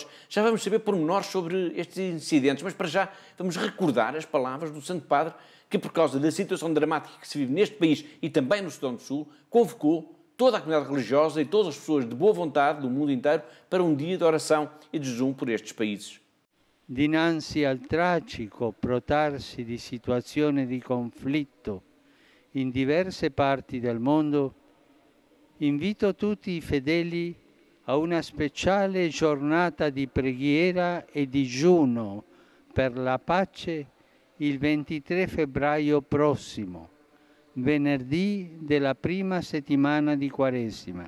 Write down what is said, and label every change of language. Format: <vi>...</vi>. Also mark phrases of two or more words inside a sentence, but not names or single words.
<pt>Já vamos saber pormenores sobre estes incidentes, mas para já vamos recordar as palavras do Santo Padre que, por causa da situação dramática que se vive neste país e também no Sudão do Sul, convocou toda a comunidade religiosa e todas as pessoas de boa vontade do mundo inteiro para um dia de oração e de jejum por estes países.</pt> <it>Dinanzi al tragico protrarsi di situazioni di conflitto in diverse parti del mondo, invito tutti i fedeli a una speciale giornata di preghiera e digiuno per la pace il 23 febbraio prossimo, venerdì della prima settimana di Quaresima.</it>